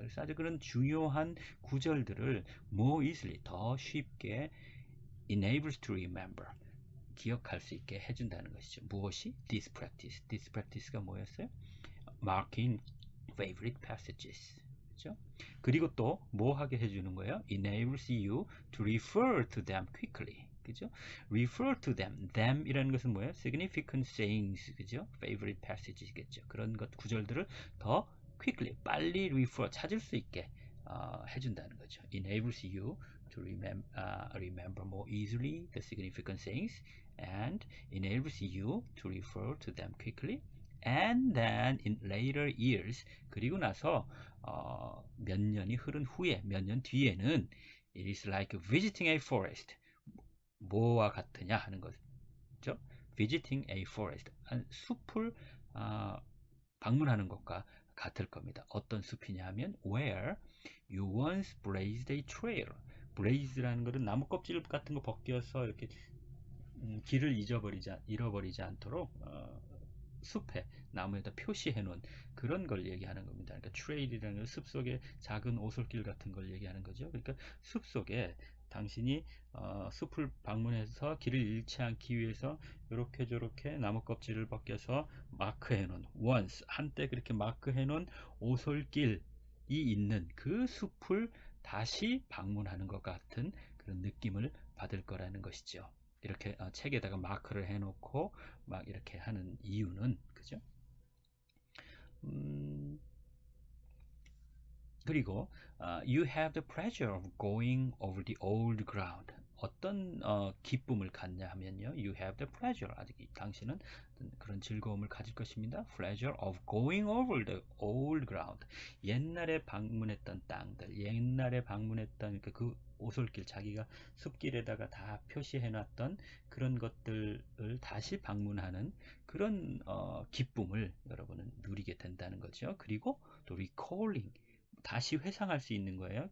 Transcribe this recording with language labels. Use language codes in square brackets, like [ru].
[ko] 그래서 아주 그런 중요한 구절들을 [en] more easily, [ko] 더 쉽게 [en] enables to remember, [ko] 기억할 수 있게 해준다는 것이죠. 무엇이? [en] This practice. This practice가 뭐였어요? Marking favorite passages. [ko] 그렇죠? 그리고 또 뭐 하게 해주는 거예요? [en] Enables you to refer to them quickly. [ko] 그죠? [en] Refer to them. [ko] Them 이라는 것은 뭐예요? [en] Significant sayings. 그죠? Favorite passages겠죠. [ko] 그런 것 구절들을 더 quickly, 빨리 refer, 찾을 수 있게 해준다는 거죠. [en] Enables you to remember more easily the significant sayings and enables you to refer to them quickly. And then in later years, [ko] 그리고 나서 몇 년이 흐른 후에, 몇 년 뒤에는 [en] it is like visiting a forest. [ko] 뭐와 같으냐 하는 거죠. [en] visiting a forest. [ko] 숲을 방문하는 것과 같을 겁니다. 어떤 숲이냐 하면 [en] where you once blazed a trail. [ko] blaze라는 것은 나무 껍질 같은 거 벗겨서 이렇게 길을 잃어버리지 않도록 숲에 나무에다 표시해 놓은 그런 걸 얘기하는 겁니다. 그러니까 트레일이라는 건 숲속의 작은 오솔길 같은 걸 얘기하는 거죠. 그러니까 숲속에 당신이 숲을 방문해서 길을 잃지 않기 위해서 이렇게 저렇게 나무 껍질을 벗겨서 마크해 놓은, once 한때 그렇게 마크해 놓은 오솔길이 있는 그 숲을 다시 방문하는 것 같은 그런 느낌을 받을 거라는 것이죠. 이렇게 책에다가 마크를 해놓고 막 이렇게 하는 이유는, 그죠? 그리고 [en] you have the pleasure of going over the old ground. [ko] 어떤 기쁨을 갖냐 하면요, [en] you have the pleasure, [ko] 아직 당신은 그런 즐거움을 가질 것입니다. [en] pleasure of going over the old ground. [ko] 옛날에 방문했던 땅들, 옛날에 방문했던 그 오솔길, 자기가 숲길에다가 다 표시해놨던 그런 것들을 다시 방문하는 그런 기쁨을 여러분은 누리게 된다는 거죠. 그리고 또 recalling, 다시 회상할 수 있는 거예요.